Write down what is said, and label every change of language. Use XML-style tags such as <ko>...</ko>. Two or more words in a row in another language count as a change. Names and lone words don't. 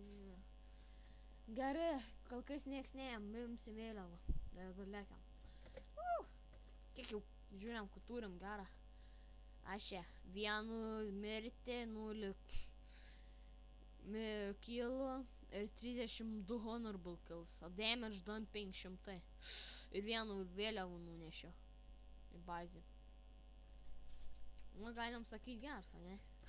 <lt>Gerai, kol kas nieks neėm, imsim vėliavą. Dabar lėkiam. Kiek jau žiūrėm, kad turim gerą. Aš čia vienu mirti, 0 kilų ir 32</lt> <en>honorable kills,</en> <lt>o</lt> <en>damage done</en> <lt>500. Ir vienu vėliavų nunešiau į bazį. Nu, galim sakyti geras, ne?</lt>